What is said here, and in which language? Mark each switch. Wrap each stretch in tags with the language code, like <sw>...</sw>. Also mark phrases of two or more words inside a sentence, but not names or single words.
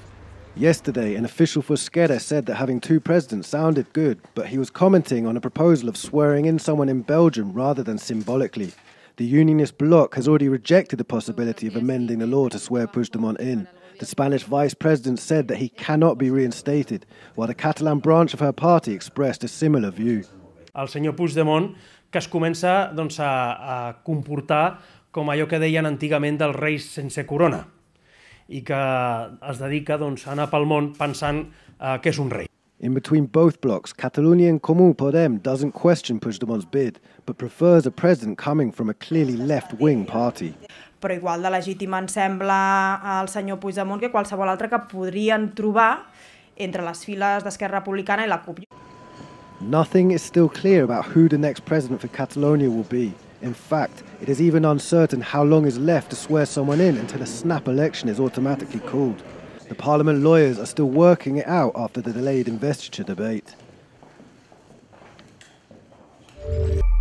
<en>Yesterday, an official for Esquerra said that having 2 presidents sounded good, but he was commenting on a proposal of swearing in someone in Belgium rather than symbolically. The unionist bloc has already rejected the possibility of amending the law to swear Puigdemont in. The Spanish vice president said that he cannot be reinstated, while the Catalan branch of her party expressed a similar view.</en> <ca>El senyor Puigdemont, que es comença a comportar com allò que deien antigament dels reis sense corona i que es dedica a anar pel món pensant que és un rei.</ca> <en>In between both blocs, Catalonia en Comú Podem doesn't question Puigdemont's bid, but prefers a president coming from a clearly left-wing party.</en> <ca>Però igual de legítim em sembla al senyor Puigdemont que qualsevol altre que podrien trobar entre les files d'Esquerra Republicana i la CUP.</ca> <en>Nothing is still clear about who the next president for Catalonia will be. In fact, it is even uncertain how long is left to swear someone in until a snap election is automatically called. The Parliament lawyers are still working it out after the delayed investiture debate.</en>